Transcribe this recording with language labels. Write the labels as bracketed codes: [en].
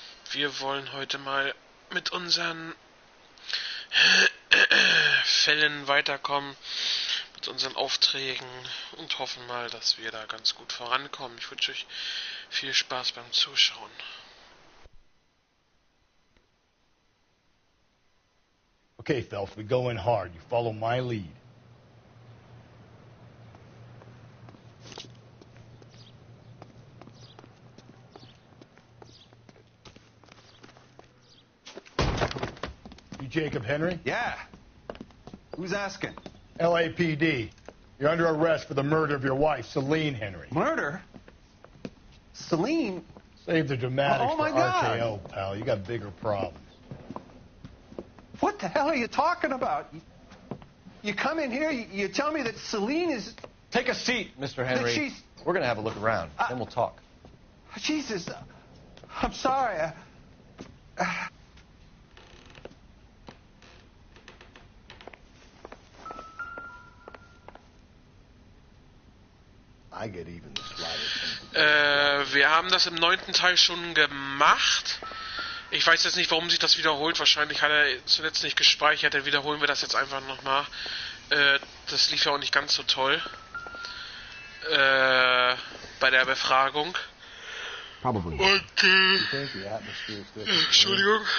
[de] Wir wollen heute mal mit unseren Fällen weiterkommen, mit unseren Aufträgen und hoffen mal, dass wir da ganz gut vorankommen. Ich wünsche euch viel Spaß beim Zuschauen. [en] Okay, Phelps, we go in hard. You follow my lead. You Jacob Henry? Yeah. Who's asking? LAPD. You're under arrest for the murder of your wife, Celine Henry. Murder? Celine? Save the dramatics Oh, my for God. RKO, pal. You got bigger problems. What the hell are you talking about? You come in here, you tell me that Celine is... Take a seat, Mr. Henry. She's... We're going to have a look around, then we'll talk. Jesus, I'm sorry. I get even the slightest. [de] Wir haben das im 9. Teil schon gemacht. Ich weiß jetzt nicht, warum sich das wiederholt. Wahrscheinlich hat er zuletzt nicht gespeichert. Dann wiederholen wir das jetzt einfach nochmal. Das lief ja auch nicht ganz so toll. Bei der Befragung. Und, Entschuldigung.